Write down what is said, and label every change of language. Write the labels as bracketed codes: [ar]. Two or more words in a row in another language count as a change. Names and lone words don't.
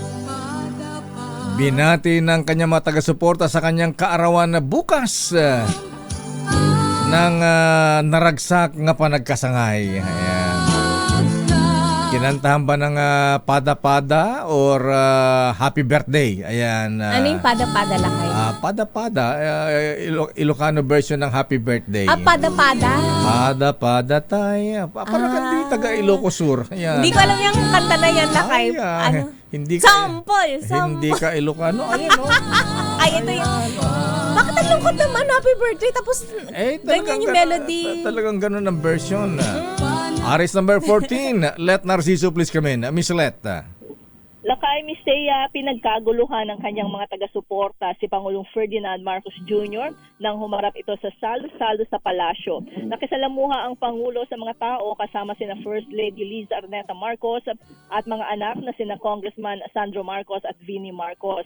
[tl] binati ng kanyang mga taga-suporta sa kanyang kaarawan na bukas ng [ilo] naragsak nga panagkasangay. [tl] Ayan. Kinantahan ba ng pada-pada or [en] happy birthday? [tl] Ayan. Ano yung pada-pada lakay? Pada-pada, [en] Ilocano version [tl] ng [en] happy birthday. [tl] Pada-pada. Pada-pada tayo. Parang hindi taga Ilocos Sur. Ayan. Hindi ko alam yung kanta na yan lakay. Ano? Hindi ka, Sample. hindi ka Ilocano. Ayan, no? Ay, ito yung... Bakit ang lungkot naman? [en] Happy birthday. [tl] Tapos ganyan yung melody. Talagang ganun ang version. [en] Aris number 14. Let Narciso please come in. Miss Let. [tl] Lakay, Miss Thea, pinagkaguluhan ng kanyang mga taga-suporta si Pangulong Ferdinand Marcos Jr. nang humarap ito sa salo-salo sa palasyo. Nakisalamuha ang Pangulo sa mga tao kasama sina First Lady Liza Arneta Marcos at mga anak na sina Congressman Sandro Marcos at Vinnie Marcos.